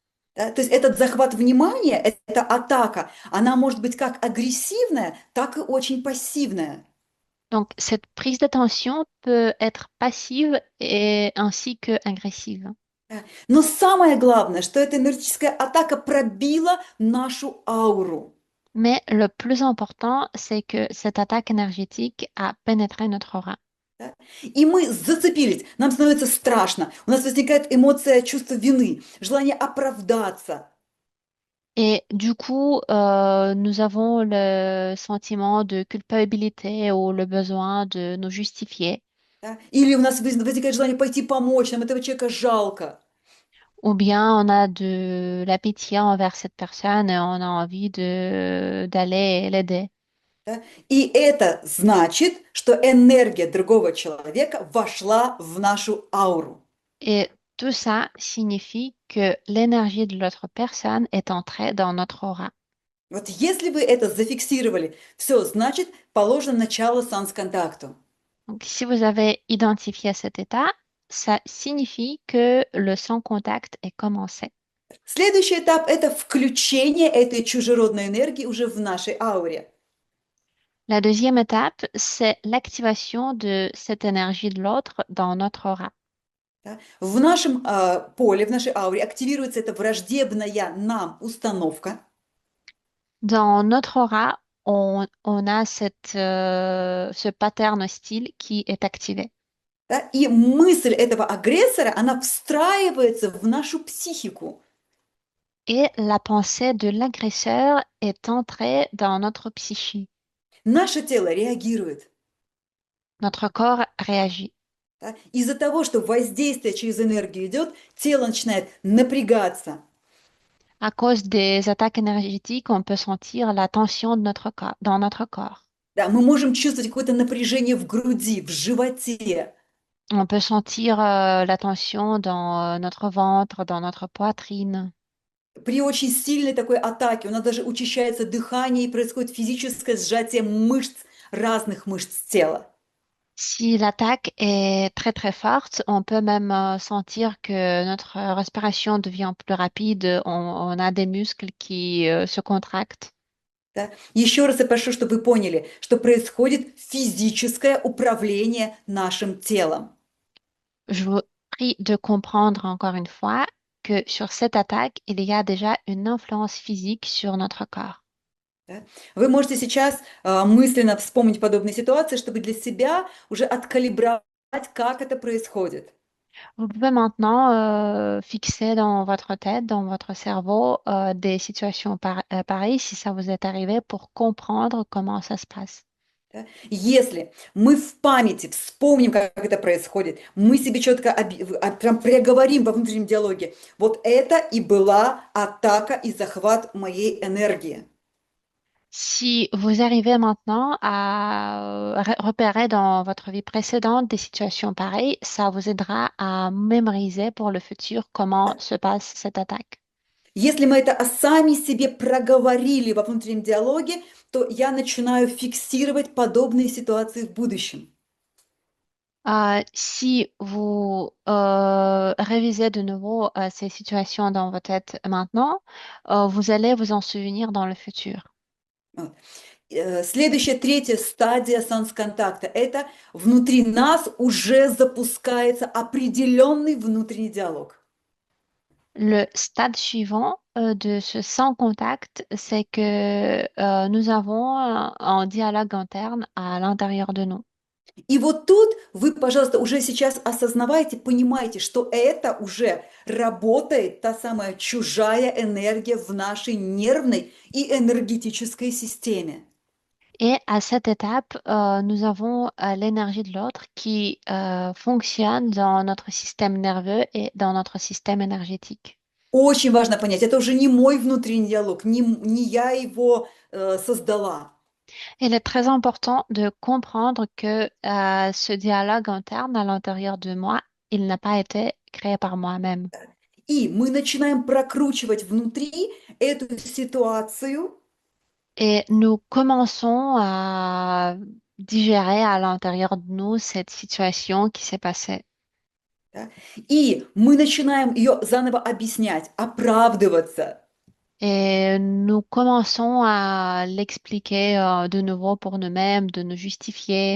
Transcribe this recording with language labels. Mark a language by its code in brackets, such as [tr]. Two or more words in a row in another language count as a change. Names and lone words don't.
[ru] Да? То есть этот захват внимания, эта атака, она может быть как агрессивная, так и очень пассивная. [fr] Donc, cette prise d'attention peut être passive et ainsi que agressive. [ru] Да. Но самое главное, что эта энергетическая атака пробила нашу ауру. [fr] Mais le plus important, c'est que cette attaque énergétique a pénétré notre aura. [ru] Да. И мы зацепились, нам становится страшно, у нас возникает эмоция чувства вины, желание оправдаться. [fr] Et du coup, nous avons le sentiment de culpabilité ou le besoin de nous justifier. [ru] Да. Или у нас возникает желание пойти помочь, нам этого человека жалко. [fr] Ou bien on a de la pitié envers cette personne et on a envie d'aller l'aider. [ru] Да. И это значит, что энергия другого человека вошла в нашу ауру. [fr] Et tout ça signifie que l'énergie de l'autre personne est entrée dans notre aura. [ru] Вот если вы это зафиксировали, все, значит, положено начало санс-контакту. [fr] Donc, si vous avez identifié cet état, ça signifie que le sans-contact est commencé. [ru] Следующий этап– это включение этой чужеродной энергии уже в нашей ауре. [fr] La deuxième étape, c'est l'activation de cette énergie de l'autre dans notre aura. [ru] Да. В нашем поле, в нашей ауре активируется эта враждебная нам установка. [fr] Dans notre aura, on a ce pattern hostile qui est activé. [ru] Да, и мысль этого агрессора, она встраивается в нашу психику. [fr] Et la pensée de l'agresseur est entrée dans notre psyché. [ru] Наше тело реагирует. [fr] Notre corps réagit. [ru] Да. Из-за того, что воздействие через энергию идет, тело начинает напрягаться. [fr] À cause des attaques énergétiques, on peut sentir la tension de notre corps, dans notre corps. [ru] Да, мы можем чувствовать какое-то напряжение в груди, в животе. [fr] On peut sentir la tension dans notre ventre, dans notre poitrine. [ru] При очень сильной такой атаке у нас даже учащается дыхание и происходит физическое сжатие мышц, разных мышц тела. [fr] Si l'attaque est très très forte, on peut même sentir que notre respiration devient plus rapide, on a des muscles qui se contractent. [ru] Да? Еще раз я прошу, чтобы вы поняли, что происходит физическое управление нашим телом. [fr] Je vous prie de comprendre encore une fois que sur cette attaque, il y a déjà une influence physique sur notre corps. [ru] Да? Вы можете сейчас мысленно вспомнить подобные ситуации, чтобы для себя уже откалибровать, как это происходит. [fr] Vous pouvez maintenant fixer dans votre tête, dans votre cerveau, des situations pareilles si ça vous est arrivé pour comprendre comment ça se passe. [ru] Да? Если мы в памяти вспомним, как это происходит, мы себе четко прям проговорим во внутреннем диалоге, вот это и была атака и захват моей энергии. [fr] Si vous arrivez maintenant à repérer dans votre vie précédente des situations pareilles, ça vous aidera à mémoriser pour le futur comment se passe cette attaque. [ru] Если мы это сами себе проговорили во внутреннем диалоге, то я начинаю фиксировать подобные ситуации в будущем. [fr] Si vous révisez de nouveau ces situations dans votre tête maintenant, vous allez vous en souvenir dans le futur. [ru] Вот. Следующая, третья стадия санс-контакта– это внутри нас уже запускается определенный внутренний диалог. [fr] Le stade suivant de ce sans contact, c'est que nous avons un dialogue interne à l'intérieur de nous. [ru] И вот тут вы, пожалуйста, уже сейчас осознавайте, понимаете, что это уже работает та самая чужая энергия в нашей нервной и энергетической системе. [fr] Et à cette étape, nous avons l'énergie de l'autre qui fonctionne dans notre système nerveux et dans notre système énergétique. [ru] Очень важно понять, это уже не мой внутренний диалог, не я его создала. [fr] Il est très important de comprendre que ce dialogue interne à l'intérieur de moi, il n'a pas été créé par moi-même. [ru] И мы начинаем прокручивать внутри эту ситуацию. [fr] Et nous commençons à digérer à l'intérieur de nous cette situation qui s'est passée. [ru] Да, и мы начинаем ее заново объяснять, оправдываться. [fr] Et nous commençons à l'expliquer de nouveau pour nous-mêmes, de nous justifier.